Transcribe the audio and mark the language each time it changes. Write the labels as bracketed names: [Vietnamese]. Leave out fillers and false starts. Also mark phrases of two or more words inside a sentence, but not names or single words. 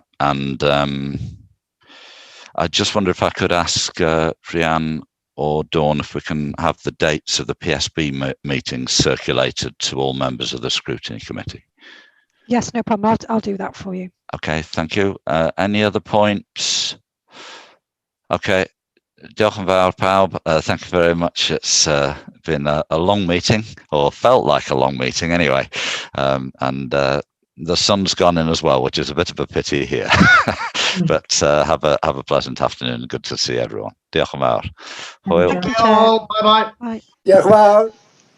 [English] And I just wonder if I could ask Rhiann or Dawn if we can have the dates of the PSB meetings circulated to all members of the Scrutiny Committee. Yes, no problem. I'll do that for you. Okay, thank you. Any other points? [Welsh] Okay, diolch yn fawr pawb. [English] Thank you very much. It's been a long meeting, or felt like a long meeting anyway. And the sun's gone in as well, which is a bit of a pity here. But have a pleasant afternoon. Good to see everyone. [Welsh] Diolch yn fawr. Hwyl. [English] Thank you all. Bye bye. Bye. [Welsh] Diolch yn fawr.